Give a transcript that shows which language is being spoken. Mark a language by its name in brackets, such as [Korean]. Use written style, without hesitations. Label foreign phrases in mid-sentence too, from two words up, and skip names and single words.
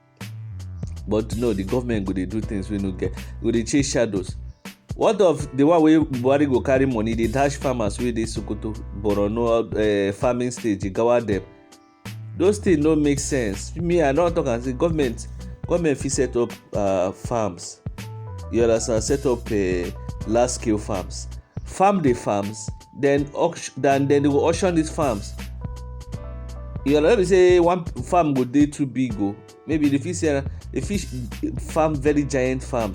[Nigerian Pidgin] But no, the government go dey do things wey no get. Go dey chase shadows. What of the one wey Buhari go carry money dey dash farmers wey dey Sokoto, Borno, farming stage, Jigawa dem? Those things no make sense. Me, I don talk am say government fit set up farms. You understand? Set up large scale farms. Farm the farms, then they go auction these farms. You know, let me say one farm go dey too big. Maybe the fish farm very giant farms.